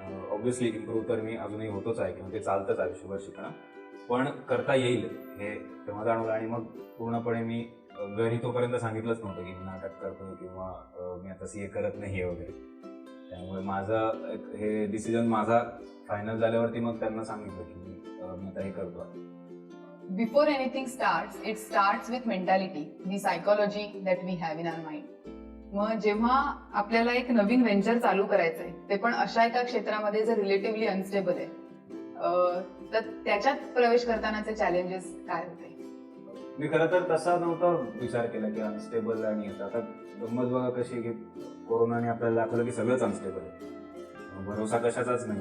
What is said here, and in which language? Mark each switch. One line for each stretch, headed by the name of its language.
Marathi: Obviously improve तर मी अजूनही होतोच आहे किंवा ते चालतंच आयुष्यभर शिकणं, पण करता येईल हे तेव्हा जाणवलं. आणि मग पूर्णपणे मी घरी तोपर्यंत सांगितलंच नव्हतं की मी नाटक करतोय किंवा मी आता CA करत नाहीये वगैरे. त्यामुळे माझं हे डिसिजन माझा फायनल झाल्यावरती मग त्यांना सांगितलं की मी आता हे करतो.
English: Before anything starts, it starts with mentality, the psychology that we have in our mind.
Marathi: मग जेव्हा आपल्याला एक नवीन व्हेंचर चालू करायचंय, ते पण अशा एका क्षेत्रामध्ये जे रिलेटिव्हली अनस्टेबल आहे, तर त्याच्यात प्रवेश करतानाचे चॅलेंजेस काय होते? मी खरं तर तसा नव्हता विचार केला की अनस्टेबल. आणि आता गंमत बघा कशी की कोरोनाने आपल्याला दाखवलं की सगळंच अनस्टेबल आहे, भरोसा कशाचाच नाही.